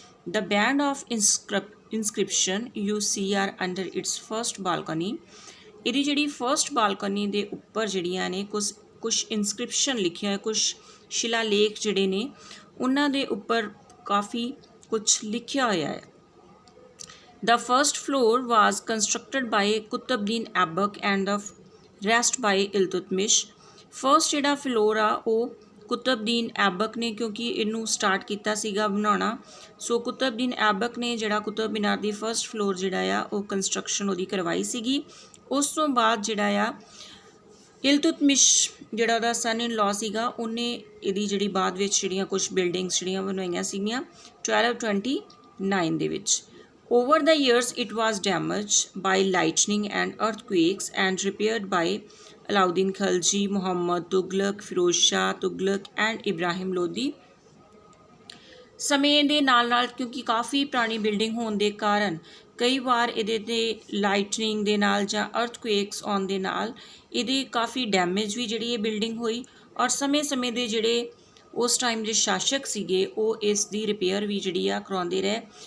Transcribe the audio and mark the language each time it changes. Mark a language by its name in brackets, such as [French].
[English] The band of inscription you see are under its first balcony. [Punjabi] ਇਹਦੀ ਜਿਹੜੀ first balcony ਦੇ ਉੱਪਰ ਜਿਹੜੀਆਂ ਨੇ ਕੁਛ ਇਨਸਕ੍ਰਿਪਸ਼ਨ ਲਿਖਿਆ, ਕੁਛ ਸ਼ਿਲਾਲੇਖ ਜਿਹੜੇ ਨੇ ਉਹਨਾਂ ਦੇ ਉੱਪਰ ਕਾफ़ੀ ਕੁਛ ਲਿਖਿਆ ਹੋਇਆ ਹੈ। [English] The first floor was constructed by Qutbuddin Aibak and the rest by Iltutmish। [Punjabi] First ਜਿਹੜਾ ਫਲੋਰ ਆ ਉਹ ਕੁਤਬਦੀਨ ਐਬਕ ਨੇ ਕਿਉਂਕਿ ਇਹਨੂੰ ਸਟਾਰਟ ਕੀਤਾ ਸੀਗਾ ਬਣਾਉਣਾ। ਸੋ ਕੁਤਬਦੀਨ ਐਬਕ ਨੇ ਜਿਹੜਾ ਕੁਤਬ ਮੀਨਾਰ ਦੀ ਫਰਸਟ ਫਲੋਰ ਜਿਹੜਾ ਆ ਉਹ ਕੰਸਟਰਕਸ਼ਨ ਉਹਦੀ ਕਰਵਾਈ ਸੀਗੀ। ਉਸ ਤੋਂ ਬਾਅਦ ਜਿਹੜਾ ਆ ਇਲਤੁਤਮਿਸ਼ ਜਿਹੜਾ ਉਹਦਾ ਸਨ ਇਨ ਲਾਅ ਸੀਗਾ ਉਹਨੇ ਇਹਦੀ ਜਿਹੜੀ ਬਾਅਦ ਵਿੱਚ ਜਿਹੜੀਆਂ ਕੁਛ ਬਿਲਡਿੰਗਸ ਜਿਹੜੀਆਂ ਬਣਵਾਈਆਂ ਸੀਗੀਆਂ 1229 ਦੇ ਵਿੱਚ। [English] Over the years, it was damaged by lightning and earthquakes and repaired by Alauddin Khilji, Muhammad Tughlaq, Firoz Shah Tughlaq and Ibrahim Lodi। [Punjabi] ਸਮੇਂ ਦੇ ਨਾਲ ਕਿਉਂਕਿ ਕਾफ़ੀ ਪੁਰਾਣੀ ਬਿਲਡਿੰਗ ਹੋਣ ਦੇ ਕਾਰਨ ਕਈ ਵਾਰ ਇਹਦੇ 'ਤੇ ਲਾਈਟਨਿੰਗ ਦੇ ਨਾਲ ਜਾਂ ਅਰਥਕੁਏਕਸ ਆਉਣ ਦੇ ਨਾਲ ਇਹਦੀ ਕਾफ़ੀ ਡੈਮੇਜ ਵੀ ਜਿਹੜੀ ਇਹ ਬਿਲਡਿੰਗ ਹੋਈ ਔਰ ਸਮੇਂ ਦੇ ਜਿਹੜੇ ਉਸ ਟਾਈਮ ਦੇ ਸ਼ਾਸਕ ਸੀਗੇ ਉਹ ਇਸ ਦੀ ਰਿਪੇਅਰ ਵੀ ਜਿਹੜੀ ਆ ਕਰਵਾਉਂਦੇ ਰਹੇ।